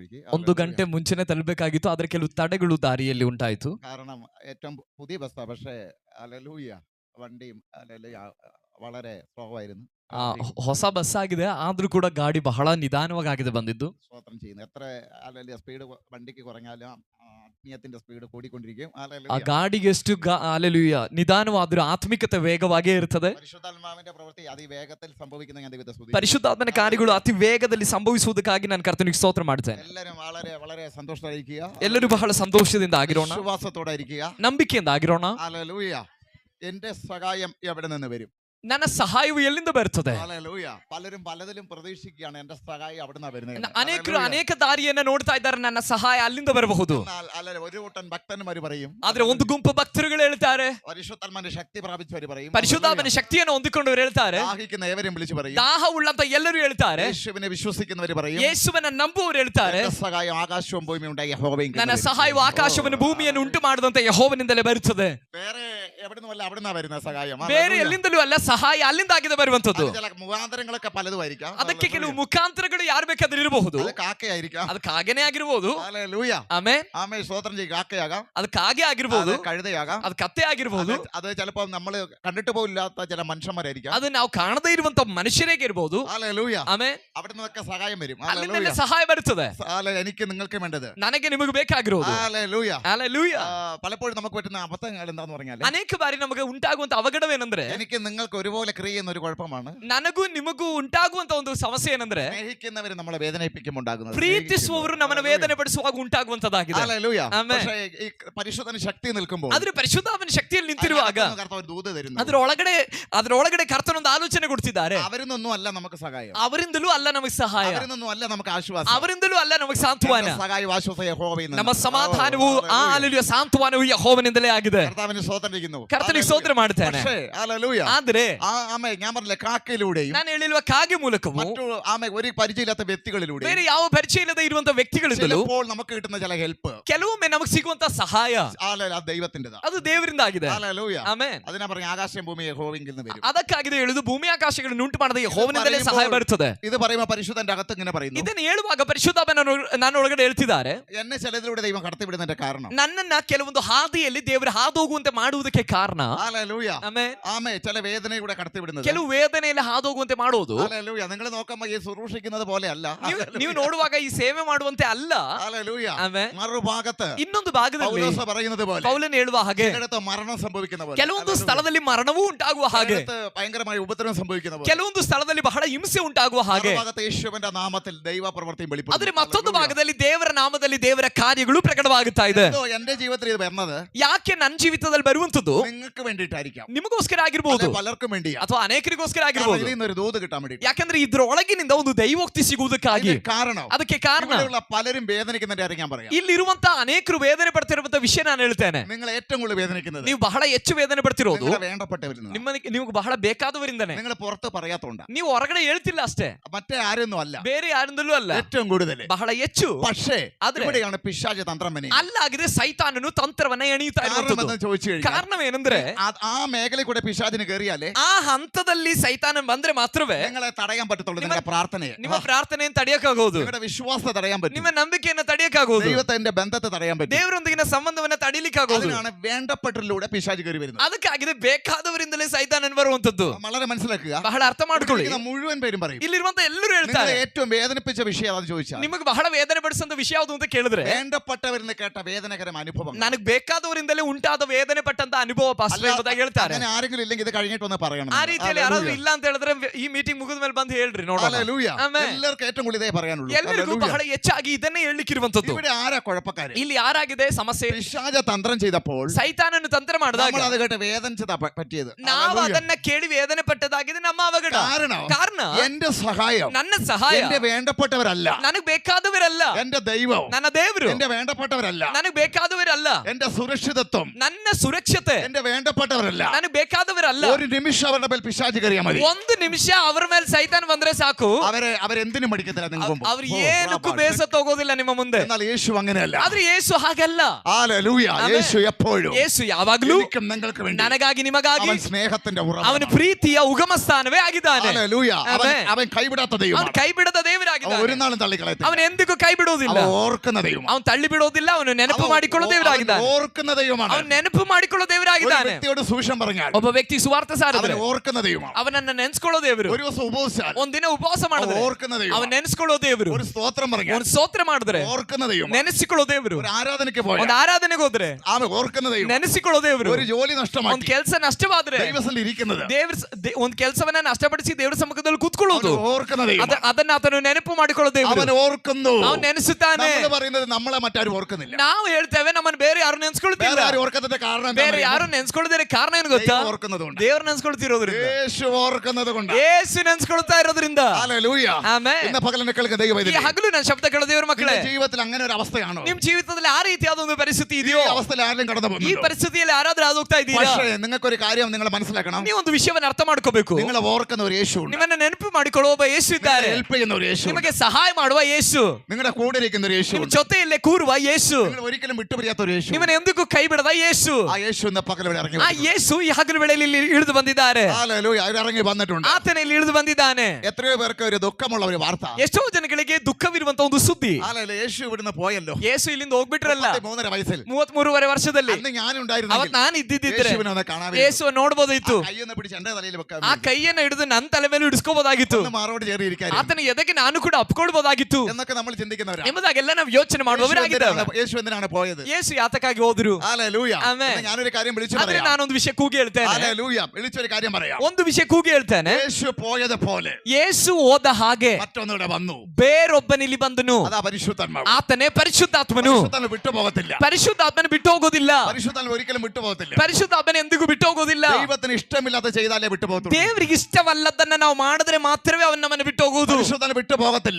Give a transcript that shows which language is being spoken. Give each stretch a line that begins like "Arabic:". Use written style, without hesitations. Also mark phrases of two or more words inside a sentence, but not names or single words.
Kannada: 1 ಗಂಟೆ ಮುಂಚೆನೆ ತಲುಪಬೇಕಾಗಿತ್ತು, ಆದ್ರೆ ಕೆಲವು ತಡೆಗಳು ದಾರಿಯಲ್ಲಿ ಉಂಟಾಯಿತು.
Malayalam: കാരണം ഏറ്റവും പുതിയ ബസ്സാ, പക്ഷേ ഹല്ലേലൂയ വണ്ടി ഹല്ലേലൂയ വളരെ സ്ലോവായിരുന്നു.
Kannada: ಹೊಸ ಬಸ್ ಆಗಿದೆ, ಆದ್ರೂ ಕೂಡ ಗಾಡಿ ಬಹಳ ನಿಧಾನವಾಗಿದೆ ಬಂದಿದ್ದು.
Malayalam: സ്തോത്രം ചെയ്യുന്നു. എത്ര ഹല്ലേലൂയ സ്പീഡ് വണ്ടിക്ക് കുറഞ്ഞാലും ആത്മീയത്തിന്റെ സ്പീഡ് കൂടിക്കൊണ്ടിരിക്കും. ಆ ഹല്ലേലൂയ.
Kannada: ಗಾಡಿಗೆ ಎಷ್ಟು ಅಲೆಲೂಯ ನಿಧಾನವಾದ್ರೂ ಆತ್ಮಿಕತೆ ವೇಗವಾಗೇ ಇರ್ತದೆ.
Malayalam: പരിശുദ്ധാത്മാവിന്റെ പ്രവൃത്തി അതിവേഗത്തിൽ സംഭവിക്കുന്ന ഞാൻ ദൈവത്തെ സ്തുതിക്കുന്നു.
Kannada: ಪರಿಶುದ್ಧಾತ್ಮನ ಕಾರ್ಯಗಳು ಅತಿ ವೇಗದಲ್ಲಿ ಸಂಭವಿಸುವುದಕ್ಕಾಗಿ ನಾನು ಕರ್ತನಿಗೆ ಸ್ತೋತ್ರ ಮಾಡ್ತೇನೆ.
Malayalam: എല്ലാവരും വളരെ വളരെ സന്തോഷമായിരിക്കുക.
Kannada: ಎಲ್ಲರೂ ಬಹಳ ಸಂತೋಷದಿಂದ ಆಗಿರೋಣ,
Malayalam: വിശ്വാസത്തോടെ ഇരിക്കുക.
Kannada: ನಂಬಿಕೆಯಿಂದ ಆಗಿರೋಣ.
Malayalam: ഹല്ലേലൂയ. എന്റെ സഹായം എവിടെ നിന്ന് വരും?
Kannada: ನನ್ನ ಸಹಾಯವು ಎಲ್ಲಿಂದ ಬರ್ತದೆ?
Malayalam: ഹല്ലേലൂയ. പലരും പലതിലും പ്രതീക്ഷിക്കുകയാണ് എന്റെ സഹായം അവിടുന്ന് വരുന്നത്.
Kannada: ಅನೇಕರು ಅನೇಕ ದಾರಿಯನ್ನ ನೋಡ್ತಾ ಇದ್ದಾರೆ, ನನ್ನ ಸಹಾಯ ಅಲ್ಲಿಂದ ಬರಬಹುದು.
Malayalam: ഒരു കൂട്ടൻ ഭക്തന്മാര് പറയും,
Kannada: ಆದ್ರೆ ಒಂದು ಗುಂಪು ಭಕ್ತರುಗಳು ಹೇಳ್ತಾರೆ,
Malayalam: പരിശുദ്ധാത്മാവിന്റെ ശക്തി പ്രാപിച്ചവര് പറയും,
Kannada: ಪರಿಶುದ್ಧಾತ್ಮನ ಶಕ್ತಿಯನ್ನು ಹೊಂದಿಕೊಂಡವರು ಹೇಳ್ತಾರೆ,
Malayalam: ദാഹിക്കുന്ന ഏവരെയും വിളിച്ചു പറയും,
Kannada: ದಾಹ ಉಳ್ಳಂತ ಎಲ್ಲರೂ ಹೇಳ್ತಾರೆ,
Malayalam: യേശുവിനെ വിശ്വസിക്കുന്നവര് പറയും,
Kannada: ಯೇಸುವನ್ನ ನಂಬುವವರು ಹೇಳ್ತಾರೆ,
Malayalam: എന്റെ സഹായം ആകാശവും ഭൂമിയും ഉണ്ടായ യഹോവയിൽ
Kannada: ನನ್ನ ಸಹಾಯವು ಆಕಾಶವನ್ನು ಭೂಮಿಯನ್ನು ಉಂಟು ಮಾಡಿದಂತ ಯೆಹೋವನಿಂದಲೇ ಬರುತ್ತದೆ.
Malayalam: വേറെ എവിടുന്നല്ല അവിടുന്നാ വരുന്ന സഹായം.
Kannada: ಬೇರೆ ಎಲ್ಲಿಂದಲೂ ಅಲ್ಲ, ಸಹಾಯ ಅಲ್ಲಿಂದಾಗಿದೆ ಬರುವಂತದ್ದು.
Malayalam: ചില മുഖാന്തരങ്ങളൊക്കെ പലതുമായിരിക്കാം.
Kannada: ಅದಕ್ಕೆ ಕೆಲವು ಮುಖಾಂತರಗಳು ಯಾರು ಬೇಕಾದ್ರೂ ಇರಬಹುದು.
Malayalam: അത് കാക്കയായിരിക്കാം,
Kannada: ಅದು ಕಾಗೆನೇ ಆಗಿರಬಹುದು.
Malayalam: ഹല്ലേലൂയ.
Kannada: ಆಮೆನ್.
Malayalam: ആമേൻ. സ്തോത്രം ചെയ്യും. കാക്കയാകാം,
Kannada: ಅದು ಕಾಗೆ ಆಗಿರಬಹುದು,
Malayalam: അത് കഴുതയാകാം,
Kannada: ಅದು ಕತ್ತೆ ಆಗಿರಬಹುದು,
Malayalam: അത് ചിലപ്പോൾ നമ്മൾ കണ്ടിട്ട് പോലില്ലാത്ത ചില മനുഷ്യന്മാരായിരിക്കാം,
Kannada: ಅದು ನಾವು ಕಾಣದೇ ಇರುವಂತ ಮನುಷ್ಯರಿಗೆ ಇರಬಹುದು.
Malayalam: ഹല്ലേലൂയ.
Kannada: ಆಮೆನ್.
Malayalam: അവിടെ നിന്നൊക്കെ സഹായം വരും.
Kannada: ಅಲ್ಲಿಂದಲೇ ಸಹಾಯ ಬರುತ್ತದೆ.
Malayalam: എനിക്ക് നിങ്ങൾക്ക് വേണ്ടത്,
Kannada: ನನಗೆ ನಿಮಗೆ ಬೇಕಾಗಿರೋದು.
Malayalam: ഹല്ലേലൂയ. ഹല്ലേലൂയ. പലപ്പോഴും നമുക്ക് പറ്റുന്ന അബദ്ധങ്ങൾ എന്താന്ന് പറഞ്ഞാൽ,
Kannada: ಅನೇಕ ಬಾರಿ ನಮಗೆ ಉಂಟಾಗುವಂತ ಅವಘಡವೇನೆಂದ್ರೆ,
Malayalam: എനിക്ക് നിങ്ങൾക്ക് ഒരുപോലെ ക്രിയ ചെയ്യുന്ന ഒരു കുഴപ്പമാണ്,
Kannada: ನನಗೂ ನಿಮಗೂ ಉಂಟಾಗುವಂತ ಒಂದು ಸಮಸ್ಯೆ ಏನಂದ್ರೆ,
Malayalam: സ്നേഹിക്കുന്നവർ നമ്മളെ വേദനിപ്പിക്കുമുണ്ടാകുന്നത്,
Kannada: ಪ್ರೀತಿಸುವವರು ನಮ್ಮನ್ನು ವೇದನೆ ಪಡಿಸುವಾಗ ಉಂಟಾಗುವಂತದ್ದಾಗಿದೆ.
Malayalam: ഹല്ലേലൂയ.
Kannada: ಆಮೆನ್.
Malayalam: പക്ഷേ ഈ പരിശുദ്ധന ശക്തി നിൽക്കുമ്പോൾ,
Kannada: ಆದ್ರೆ ಪರಿಶುದ್ಧಾತ್ಮನ ಶಕ್ತಿಯಲ್ಲಿ ನಿಂತಿರುವಾಗ
Malayalam: കർത്താവ് ദൂത് തരുന്നു,
Kannada: ಅದರೊಳಗಡೆ ಕರ್ತನೊಂದು ಆಲೋಚನೆ ಕೊಡ್ತಿದ್ದಾರೆ.
Malayalam: അവരിന്നൊന്നും അല്ല നമുക്ക് സഹായം,
Kannada: ಅವರಿಂದಲೂ ಅಲ್ಲ ನಮಗೆ ಸಹಾಯ,
Malayalam: അവരിന്നൊന്നും അല്ല നമുക്ക് ആശ്വാസം,
Kannada: ಅವರಿಂದಲೂ ಅಲ್ಲ ನಮಗೆ ಸಾಂತ್ವನ.
Malayalam: സഹായം ആശ്വാസം യഹോവയിൽ നിന്ന്.
Kannada: ನಮ್ಮ ಸಮಾಧಾನವು ಆ ಅಲೆಲುಯ ಸಾಂತ್ವನವು ಯೆಹೋವನಿಂದಲೇ ಆಗಿದೆ.
Malayalam: കർത്താവിന് സ്തോത്രം ചെയ്യുന്നു.
Kannada: ಕರ್ತನಿಗೆ ಸ್ತೋತ್ರ ಮಾಡ್ತೇನೆ.
Malayalam: പക്ഷേ ഹല്ലേലൂയ.
Kannada: ಆದ್ರೆ
Malayalam: ആമേൻ. ഞാൻ പറഞ്ഞില്ല, കാക്കയിലൂടെയും
Kannada: ನಾನು ಹೇಳಿರುವ ಕಾಗೆ ಮೂಲಕವೂ
Malayalam: മറ്റു ആമേൻ ഒരു പരിചയമില്ലാത്ത വ്യക്തികളിലൂടെ
Kannada: ಬೇರೆ ಯಾವ ಪರಿಚಯ ಇಲ್ಲದೆ ಇರುವಂತ ವ್ಯಕ್ತಿಗಳಿಂದಲೂ
Malayalam: ചിലപ്പോൾ നമുക്ക് കിട്ടുന്ന ചില ഹെൽപ്പ്,
Kannada: ಕೆಲವೊಮ್ಮೆ ನಮಗೆ ಸಿಗುವಂತ ಸಹಾಯ
Malayalam: ദൈവത്തിൻ്റെതാ,
Kannada: ಅದು ದೇವರಿಂದ ಆಗಿದೆ.
Malayalam: ഹല്ലേലൂയ.
Kannada: ಆಮೆನ್.
Malayalam: അതിനാ പറഞ്ഞ ആകാശം ഭൂമി യഹോവയിൽ നിന്ന് വരും.
Kannada: ಅದಕ್ಕಾಗಿದೆ ಹೇಳುದು, ಭೂಮಿ ಆಕಾಶಗಳನ್ನು ಉಂಟು ಮಾಡದ ಯೆಹೋವನಿಂದಲೇ ಸಹಾಯ ಬರುತ್ತದೆ.
Malayalam: ഇത് പറയുമ്പോൾ പരിശുദ്ധന്റെ അകത്ത് ഇങ്ങനെ പറയുന്നു,
Kannada: ಇದನ್ನು ಹೇಳುವಾಗ ಪರಿಶುದ್ಧಾತ್ಮ ನಾನು ಒಳಗಡೆ ಹೇಳ್ತಿದ್ದಾರೆ,
Malayalam: എന്നെ ചിലതിലൂടെ ദൈവം കടത്തിവിടുന്നതിന്റെ കാരണം,
Kannada: ನನ್ನನ್ನ ಕೆಲವೊಂದು ಹಾದಿಯಲ್ಲಿ ದೇವರು ಹಾದು ಹೋಗುವಂತೆ ಮಾಡುವುದಕ್ಕೆ ಕಾರಣ,
Malayalam: ഹല്ലേലൂയ,
Kannada: ಆಮೆನ್,
Malayalam: ആമേൻ, ചില വേദനയുടെ കടത്തിവിടുന്നത്,
Kannada: ಕೆಲವು ವೇದನೆಯಲ್ಲಿ ಹಾದು ಹೋಗುವಂತೆ ಮಾಡೋದು.
Malayalam: ഹല്ലേലൂയ. നിങ്ങൾ നോക്കുമ്പോൾ ഈ ശുശ്രൂഷിക്കുന്നത് പോലെ അല്ല,
Kannada: ನೀವು ನೋಡುವಾಗ ಈ ಸೇವೆ ಮಾಡುವಂತೆ ಅಲ್ಲ.
Malayalam: ഹല്ലേലൂയ.
Kannada: ಆಮೆನ್.
Malayalam: മറുഭാഗത്ത്
Kannada: ಇನ್ನೊಂದು ಭಾಗದಲ್ಲಿ
Malayalam: പൗലോസ് പറയുന്നത് പോലെ,
Kannada: ಪೌಲನ್ ಹೇಳುವ ಹಾಗೆ,
Malayalam: ചിലയിടത്ത് മരണം സംഭവിക്കുന്ന പോലെ,
Kannada: ಕೆಲವೊಂದು ಸ್ಥಳದಲ್ಲಿ ಮರಣವೂ ಉಂಟಾಗುವ ಹಾಗೆ,
Malayalam: ചിലയിടത്ത് ഭയങ്കരമായ ഉപദ്രവം സംഭവിക്കുന്ന പോലെ,
Kannada: ಕೆಲವೊಂದು ಸ್ಥಳದಲ್ಲಿ ಬಹಳ ಹಿಂಸೆ ಉಂಟಾಗುವ ಹಾಗೆ,
Malayalam: മറുഭാഗത്ത് യേശുവിന്റെ നാമത്തിൽ ദൈവ പ്രവൃത്തിയും വെളിപ്പെടുന്നു.
Kannada: ಆದ್ರೆ ಮತ್ತೊಂದು ಭಾಗದಲ್ಲಿ ದೇವರ ನಾಮದಲ್ಲಿ ದೇವರ ಕಾರ್ಯಗಳು ಪ್ರಕಟವಾಗುತ್ತಾ ಇದೆ.
Malayalam: എന്റെ ജീവിതത്തിൽ ഇത് വരുന്നത്
Kannada: ಯಾಕೆ ನನ್ನ ಜೀವಿತದಲ್ಲಿ ಬರುವಂತದ್ದು
Malayalam: നിങ്ങൾക്ക് വേണ്ടിയിട്ടായിരിക്കാം,
Kannada: ನಿಮಗೋಸ್ಕರ ಆಗಿರಬಹುದು,
Malayalam: പലർക്കും വേണ്ടിയാ,
Kannada: ಅಥವಾ ಅನೇಕರಿಗೋಸ್ಕರ ಆಗಿರಬಹುದು.
Malayalam: ഇതിൽ നിന്നൊരു ദൂത് കിട്ടാൻ വേണ്ടി.
Kannada: ಯಾಕಂದ್ರೆ ಇದ್ರೊಳಗಿನಿಂದ ಒಂದು ದೈವೋಕ್ತಿ ಸಿಗುವುದಕ್ಕಾಗಿ.
Malayalam: കാരണം
Kannada: ಅದಕ್ಕೆ ಕಾರಣ,
Malayalam: ഇവിടെയുള്ള പലരും വേദനിക്കുന്നതിന്റെ കാര്യം ഞാൻ പറയാം.
Kannada: ಇಲ್ಲಿರುವಂತ ಅನೇಕರು ವೇದನೆ ಪಡ್ತಿರುವಂತ ವಿಷಯ ನಾನು ಹೇಳ್ತೇನೆ.
Malayalam: നിങ്ങൾ ഏറ്റവും കൂടുതൽ വേദനിക്കുന്നത്
Kannada: ನೀವು ಬಹಳ ಹೆಚ್ಚು ವೇದನೆ ಪಡ್ತಿರೋದು
Malayalam: നിങ്ങളെ വേണ്ടപ്പെട്ടവരിൽ നിന്നാണ്.
Kannada: ನಿಮಗೆ ಬಹಳ ಬೇಕಾದವರಿಂದನೇ.
Malayalam: നിങ്ങൾ പുറത്ത് പറയാത്തോണ്ട,
Kannada: ನೀವು ಹೊರಗಡೆ ಹೇಳ್ತಿಲ್ಲ ಅಷ್ಟೇ,
Malayalam: മറ്റേ ആരൊന്നും അല്ല,
Kannada: ಬೇರೆ ಯಾರಿಂದಲೂ ಅಲ್ಲ,
Malayalam: ഏറ്റവും കൂടുതൽ
Kannada: ಬಹಳ ಹೆಚ್ಚು.
Malayalam: പക്ഷേ
Kannada: ಆದ್ರೆ
Malayalam: ഇവിടെയാണ് പിശാച് തന്ത്രം മെനയുന്നത്.
Kannada: ಅಲ್ಲಾಗಿದೆ ಸೈತಾನನು ತಂತ್ರವನ್ನ ಎಣಿಯುತ್ತಾ ಇರುವಂತದ್ದು.
Malayalam: കാരണമെന്ന് ചോദിച്ചു കഴിഞ്ഞാൽ,
Kannada: ಕಾರಣವೇನೆಂದ್ರೆ,
Malayalam: ആ മേഖലയിൽ കൂടെ പിശാചിന് കയറിയാലേ
Kannada: ಆ ಹಂತದಲ್ಲಿ ಸೈತಾನ ಬಂದ್ರೆ ಮಾತ್ರವೇ
Malayalam: നിങ്ങളെ തടയാൻ പറ്റത്തുള്ളൂ. നിങ്ങളുടെ പ്രാർത്ഥനയെ,
Kannada: ನಿಮ್ಮ ಪ್ರಾರ್ಥನೆಯನ್ನು ತಡೆಯಕ್ಕಾಗೋದು,
Malayalam: നിങ്ങളുടെ വിശ്വാസത്തെ തടയാൻ പറ്റും,
Kannada: ನಿಮ್ಮ ನಂಬಿಕೆಯನ್ನು ತಡೆಯಕ್ಕಾಗೋದು,
Malayalam: ദൈവത്തിന്റെ ബന്ധത്തെ തടയാൻ പറ്റും.
Kannada: ದೇವರೊಂದಿಗಿನ ಸಂಬಂಧವನ್ನ ತಡೀಲಿಕ್ಕಾಗೋದು.
Malayalam: അതിനാണ് വേണ്ടപ്പെട്ടതിലൂടെ പിശാച് കയറി വരുന്നത്.
Kannada: ಅದಕ್ಕಾಗಿದೆ ಬೇಕಾದವರಿಂದಲೇ ಸೈತಾನನ್ ಬರುವಂತದ್ದು.
Malayalam: വളരെ മനസ്സിലാക്കുക,
Kannada: ಬಹಳ ಅರ್ಥ ಮಾಡ್ಕೊಳ್ಳಿ.
Malayalam: മുഴുവൻ പേരും പറയും,
Kannada: ಇಲ್ಲಿರುವಂತ ಎಲ್ಲರೂ
Malayalam: നിങ്ങളെ
Kannada: ಹೇಳ್ತಾರೆ,
Malayalam: ഏറ്റവും വേദനിപ്പിച്ച വിഷയം അത് ചോദിച്ചാൽ,
Kannada: ನಿಮಗೆ ಬಹಳ ವೇದನೆ ಪಡಿಸುವಂತ ವಿಷಯ ಯಾವುದು ಅಂತ ಕೇಳಿದ್ರೆ,
Malayalam: വേണ്ടപ്പെട്ടവരിന്ന് കേട്ട വേദനകരം അനുഭവം,
Kannada: ನನಗೆ ಬೇಕಾದವರಿಂದಲೇ ಉಂಟಾದ ವೇದನೆ ಪಟ್ಟಂತ ಅನುಭವ ಪಾಸ್ಟರ್ ಎಂಬುದಾಗಿ ಹೇಳ್ತಾರೆ.
Malayalam: അങ്ങനെ ആരെങ്കിലും ഇല്ലെങ്കിൽ ഇത് കഴിഞ്ഞിട്ട് ഒന്ന് പറയണം.
Kannada: ಆ ರೀತಿಯಲ್ಲಿ ಯಾರಾದ್ರೂ ಇಲ್ಲ ಅಂತ ಹೇಳಿದ್ರೆ ಈ ಮೀಟಿಂಗ್ ಮುಗಿದ ಮೇಲೆ ಬಂದು ಹೇಳ್ರಿ ನೋಡೋಣ.
Malayalam: ഹല്ലേലൂയ.
Kannada: ಆಮೆನ್.
Malayalam: എല്ലാവർക്കും ഏറ്റവും കൂടുതൽ ഇതേ പറയാനുള്ളൂ.
Kannada: ಎಲ್ಲರಿಗೂ ಬಹಳ ಹೆಚ್ಚಾಗಿ ಇದನ್ನೇ ಹೇಳಿಕ್ಕಿರುವಂತದ್ದು.
Malayalam: ഇവിടെ ആരാ കുഴപ്പക്കാരൻ?
Kannada: ಇಲ್ಲಿ ಯಾರಾಗಿದೆ ಸಮಸ್ಯೆ?
Malayalam: പിശാച തന്ത്രം ചെയ്തപ്പോൾ
Kannada: ಸೈತಾನನ್ನು ತಂತ್ರ ಮಾಡಿದಾಗ
Malayalam: നമ്മൾ അത് കേട്ട് വേദനിച്ചതാ പറ്റിയത്.
Kannada: ನಾವು ಅದನ್ನ ಕೇಳಿ ವೇದನೆ ಪಟ್ಟದಾಗಿದೆ ನಮ್ಮ ಅವಘಡ. ಕಾರಣ
Malayalam: എന്റെ സഹായം,
Kannada: ನನ್ನ ಸಹಾಯ
Malayalam: എന്റെ വേണ്ടപ്പെട്ടവരല്ല,
Kannada: ನನಗೆ ಬೇಕಾದವರಲ್ಲ,
Malayalam: എന്റെ ദൈവം
Kannada: ನನ್ನ ದೇವರು
Malayalam: എന്റെ വേണ്ടപ്പെട്ടവരല്ല,
Kannada: ನನಗೆ ಬೇಕಾದವರಲ್ಲ,
Malayalam: എന്റെ സുരക്ഷിതത്വം,
Kannada: ನನ್ನ ಸುರಕ್ಷತೆ,
Malayalam: എന്റെ വേണ്ടപ്പെട്ടവരല്ല,
Kannada: ನನಗೆ ಬೇಕಾದವರಲ್ಲ.
Malayalam: ഒരു നിമിഷം അവരുടെ മേൽ പിശാച് കയറിയാൽ മതി.
Kannada: ಒಂದು ನಿಮಿಷ ಅವರ ಮೇಲೆ ಸೈತಾನ್ ಬಂದ್ರೆ ಸಾಕು,
Malayalam: അവരെന്തിനും മടിക്കത്തില്ല നിങ്ങൾക്ക് മുമ്പ്.
Kannada: ಅವ್ರು ಏನಕ್ಕೂ ಬೇಸತ್ತು ಹೋಗೋದಿಲ್ಲ ನಿಮ್ಮ ಮುಂದೆ.
Malayalam: എന്നാൽ യേശു അങ്ങനെയല്ല.
Kannada: ಆದ್ರೆ ಯೇಸು ಹಾಗಲ್ಲ.
Malayalam: ഹല്ലേലൂയ. യേശു എപ്പോഴും
Kannada: ಯೇಸು ಯಾವಾಗಲೂ
Malayalam: എനിക്കും നിങ്ങൾക്ക് വേണ്ടി,
Kannada: ನನಗಾಗಿ ನಿಮಗಾಗಿ
Malayalam: അവൻ സ്നേഹത്തിന്റെ ഉറവ,
Kannada: ಅವನ ಪ್ರೀತಿಯ ಉಗಮ ಸ್ಥಾನವೇ ಆಗಿದ್ದಾನೆ.
Malayalam: ഹല്ലേലൂയ. അവൻ കൈവിടാത്ത
Kannada: ಅವನು
Malayalam: ദൈവമാണ്.
Kannada: ಕೈ ಬಿಡದ
Malayalam: അവൻ
Kannada: ದೇವರಾಗಿದ್ದಾನೆ.
Malayalam: ഒരു നാളും തള്ളിക്കളയത്തില്ല.
Kannada: ಅವನು ಎಂದಿಗೂ ಕೈ ಬಿಡುವುದಿಲ್ಲ.
Malayalam: അവൻ ഓർക്കുന്ന ദൈവമാണ്.
Kannada: ಅವನು ತಳ್ಳಿ ಬಿಡುವುದಿಲ್ಲ. ಅವನು ನೆನಪು ಮಾಡಿಕೊಳ್ಳೋ ದೇವರಾಗಿದ್ದಾನೆ.
Malayalam: ഓർക്കുന്ന ദൈവമാണ്.
Kannada: ಅವನು ನೆನಪು ಮಾಡಿಕೊಳ್ಳೋ
Malayalam: ഒരു
Kannada: ದೇವರಾಗಿದ್ದಾನೆ.
Malayalam: വ്യക്തിയോട് സുവിശേഷം പറഞ്ഞാൽ
Kannada: ಒಬ್ಬ ವ್ಯಕ್ತಿ ಸುವಾರ್ತೆ ಸಾರಿದ್ರೆ
Malayalam: അവൻ ഓർക്കുന്ന ദൈവമാണ്.
Kannada: ಅವನನ್ನ ನೆನೆಸ್ಕೊಳ್ಳೋ ದೇವರು.
Malayalam: ഒരു ദിവസം ഉപവസിച്ചാൽ
Kannada: ಒಂದಿನ ಉಪವಾಸ ಮಾಡಿದ್ರೆ
Malayalam: ഓർക്കുന്ന ദൈവം.
Kannada: ಅವನು ನೆನೆಸ್ಕೊಳ್ಳೋ ದೇವರು.
Malayalam: ഒരു സ്തോത്രം പറഞ്ഞാൽ
Kannada: ಅವನು ಸ್ತೋತ್ರ ಮಾಡಿದ್ರೆ
Malayalam: ഓർക്കുന്ന ദൈവം.
Kannada: ನೆನೆಸಿಕೊಳ್ಳೋ ದೇವರು.
Malayalam: ഒരു ആരാധനയ്ക്ക് പോയാൽ
Kannada: ಒಂದು ಆರಾಧನೆಗೆ ಹೋದ್ರೆ
Malayalam: അവൻ ഓർക്കുന്ന ദൈവം.
Kannada: ನೆನೆಸಿಕೊಳ್ಳೋ ದೇವರು.
Malayalam: ഒരു ജോലി
Kannada: ಒಂದು
Malayalam: നഷ്ടമാക്കി
Kannada: ಕೆಲಸ ನಷ್ಟವಾದ್ರೆ
Malayalam: ദൈവത്തിൽ ഇരിക്കുന്നത്
Kannada: ಒಂದು ಕೆಲಸವನ್ನ ನಷ್ಟಪಡಿಸಿ ದೇವರ ಸಮ್ಮುಖದಲ್ಲಿ ಕೂತ್ಕೊಳ್ಳೋದು,
Malayalam: ഓർക്കുന്ന ദൈവം.
Kannada: ಅದನ್ನ ಆತನು ನೆನಪು ಮಾಡಿಕೊಳ್ಳೋ ದೇವರು.
Malayalam: അവൻ ഓർക്കുന്നു.
Kannada: ಅವನು ನೆನೆಸುತ್ತಾನೆ.
Malayalam: നമ്മൾ പറയുന്നത് നമ്മളെ മറ്റാരും ഓർക്കുന്നില്ല.
Kannada: ನಾವು ಹೇಳ್ತೇವೆ ನಮ್ಮನ್ನು ಬೇರೆ ಯಾರು ನೆನೆಸ್ಕೊಳ್ತಿಲ್ಲ.
Malayalam: വേറെ ആരും ഓർക്കാത്തതിന്റെ കാരണം എന്താ
Kannada: ಬೇರೆ
Malayalam: അറിയാമോ?
Kannada: ಯಾರು ನೆನೆಸ್ಕೊಳ್ಳೋದೇ ಕಾರಣ ಏನು ಗೊತ್ತಾ?
Malayalam: ദൈവം ഓർക്കുന്നതുകൊണ്ട്.
Kannada: ದೇವರು ನೆನೆಸ್ಕೊಳ್ತಿರೋದ್ರಿಂದ,
Malayalam: യേശു ഓർക്കുന്നത് കൊണ്ട്.
Kannada: ಯೇಸು ನೆನೆಸ್ಕೊಳ್ತಾ ಇರೋದ್ರಿಂದ.
Malayalam: ഹല്ലേലൂയ.
Kannada: ಆಮೆನ್.
Malayalam: ഇന്ന് പകലിനെ കേൾക്കുന്ന ദൈവം
Kannada: ಈ ಹಗಲು ನನ್ನ ಶಬ್ದ ಕೇಳೋ ದೇವರ ಮಕ್ಕಳೇ,
Malayalam: നിങ്ങളുടെ ജീവിതത്തിൽ അങ്ങനെ ഒരു അവസ്ഥയാണോ?
Kannada: ನಿಮ್ ಜೀವಿತದಲ್ಲಿ ಆ ರೀತಿಯಾದ ಒಂದು ಪರಿಸ್ಥಿತಿ
Malayalam: ഈ
Kannada: ಇದೆಯೋ?
Malayalam: അവസ്ഥയിൽ ആരെങ്കിലും കടന്നു
Kannada: ಈ
Malayalam: പോകുന്നുണ്ടോ?
Kannada: ಪರಿಸ್ಥಿತಿಯಲ್ಲಿ ಯಾರಾದ್ರೂ ಹೋಗ್ತಾ ಇದ್ದೀರಾ?
Malayalam: പക്ഷേ നിങ്ങൾക്കൊരു കാര്യം നിങ്ങൾ മനസ്സിലാക്കണം.
Kannada: ನೀವು ಒಂದು ವಿಷಯವನ್ನ ಅರ್ಥ ಮಾಡ್ಕೋಬೇಕು.
Malayalam: നിങ്ങൾ ഓർക്കുന്ന ഒരു യേശു ഉണ്ട്.
Kannada: ನಿಮ್ಮನ್ನ ನೆನಪು ಮಾಡಿಕೊಳ್ಳುವ ಒಬ್ಬ ಯೇಸು ಇದ್ದಾರೆ.
Malayalam: ഹെൽപ്പ് ചെയ്യുന്ന ഒരു യേശു ഉണ്ട്.
Kannada: ನಿಮಗೆ ಸಹಾಯ ಮಾಡುವ ಯೇಸು,
Malayalam: നിങ്ങളുടെ കൂടെ ഇരിക്കുന്ന ഒരു യേശു
Kannada: ನಿಮ್
Malayalam: ഉണ്ട്.
Kannada: ಜೊತೆಯಲ್ಲೇ ಕೂರುವ ಯೇಸು,
Malayalam: നിങ്ങൾ ഒരിക്കലും വിട്ടുപിരിയാത്ത ഒരു യേശു ഉണ്ട്.
Kannada: ನಿಮ್ಮನ್ನ ಎಂದಿಗೂ ಕೈ ಬಿಡದ ಯೇಸು.
Malayalam: ആ യേശു ഇന്ന് പകൽ ഇവിടെ ഇറങ്ങി
Kannada: ಆ ಯೇಸು ಈ ಹಗಲು ವೇಳೆಯಲ್ಲಿ ಇಲ್ಲಿ ಇಳಿದು ಬಂದಿದ್ದಾರೆ.
Malayalam: ഹല്ലേലൂയ. അവർ ഇറങ്ങി വന്നിട്ടുണ്ട്.
Kannada: ಆತನ ಇಲ್ಲಿ ಇಳಿದು ಬಂದಿದ್ದಾನೆ.
Malayalam: എത്രയോ പേർക്ക് ഒരു ദുഃഖമുള്ള ഒരു വാർത്ത.
Kannada: ಎಷ್ಟೋ ಜನಗಳಿಗೆ ದುಃಖವಿರುವಂತ ಒಂದು ಸುದ್ದಿ.
Malayalam: ഹല്ലേലൂയ. യേശു ഇവിടുന്ന് പോയല്ലോ.
Kannada: ಯೇಸು ಇಲ್ಲಿಂದ ಹೋಗ್ಬಿಟ್ರಲ್ಲ
Malayalam: 3.5 വയസ്സിൽ.
Kannada: 33 ವರ್ಷದಲ್ಲಿ.
Malayalam: അന്ന് ഞാൻ
Kannada: ಅವತ್
Malayalam: ഉണ്ടായിരുന്നെങ്കിൽ
Kannada: ನಾನು ಇದ್ದಿದ್ದಿದ್ರೆ
Malayalam: യേശുവിനെ ഒന്ന് കാണാൻ
Kannada: ಯೇಸು ನೋಡ್ಬೋದಾಯ್ತು.
Malayalam: കയ്യൊന്ന് പിടിച്ച് എന്റെ തലയിൽ വെക്കാൻ
Kannada: ಆ ಕೈಯನ್ನ ಹಿಡಿದು ನನ್ನ ತಲೆ ಮೇಲೆ ಇಡಿಸ್ಕೋಬಹುದಾಗಿತ್ತು.
Malayalam: ഒന്ന് മാറോട് ചേറി ഇരിക്കാൻ
Kannada: ಆತನ ಎದೆಗೆ ನಾನು ಕೂಡ ಅಪ್ಕೊಳ್ಬಹುದಾಗಿತ್ತು
Malayalam: എന്നൊക്കെ നമ്മൾ ചിന്തിക്കുന്നവരാണ്.
Kannada: ಎಂಬುದಾಗೆಲ್ಲ ನಾವು ಯೋಚನೆ ಮಾಡುವವರಾಗಿದ್ದೇವೆ.
Malayalam: യേശു എന്തിനാണ് പോയത്?
Kannada: ಯೇಸು ಯಾತಕ್ಕಾಗಿ ಹೋದ್ರು?
Malayalam: ഹല്ലേലൂയ. ആമേൻ. എന്നാ ഞാനൊരു കാര്യം വിളിച്ചു
Kannada: ಆದ್ರೆ
Malayalam: പറയാം.
Kannada: ನಾನೊಂದು ವಿಷಯ ಕೂಗಿ ಹೇಳ್ತೇನೆ.
Malayalam: ഹല്ലേലൂയ. വിളിച്ചൊരു കാര്യം പറയാം.
Kannada: ಒಂದು ವಿಷಯ ಕೂಗಿ ಹೇಳ್ತೇನೆ.
Malayalam: യേശു പോയത് പോലെ
Kannada: ಯೇಸು ಹೋದ ಹಾಗೆ
Malayalam: മറ്റൊന്നിവിടെ വന്നു.
Kannada: ಬೇರೊಬ್ಬನಿಲ್ಲಿ ಬಂದನು.
Malayalam: അതാ പരിശുദ്ധാത്മാവ്.
Kannada: ಆತನೇ ಪರಿಶುದ್ಧಾತ್ಮನು.
Malayalam: പരിശുദ്ധാത്മാവ് വിട്ടുപോകത്തില്ല.
Kannada: ಪರಿಶುದ್ಧಾತ್ಮನ ಬಿಟ್ಟು ಹೋಗೋದಿಲ್ಲ.
Malayalam: പരിശുദ്ധാത്മാവ് ഒരിക്കലും വിട്ടുപോകത്തില്ല.
Kannada: ಪರಿಶುದ್ಧಾತ್ಮನ ಎಂದಿಗೂ ಬಿಟ್ಟು ಹೋಗೋದಿಲ್ಲ.
Malayalam: ദൈവത്തിന് ഇഷ്ടമില്ലാത്ത ചെയ്താലേ വിട്ടുപോകത്തുള്ളൂ.
Kannada: ದೇವರಿಗೆ ಇಷ್ಟವಲ್ಲದನ್ನ ನಾವು ಮಾಡಿದ್ರೆ ಮಾತ್ರವೇ ಅವನ ನಮ್ಮನ್ನು ಬಿಟ್ಟು ಹೋಗುವುದು.
Malayalam: പരിശുദ്ധാത്മാവ് വിട്ടുപോകത്തില്ല.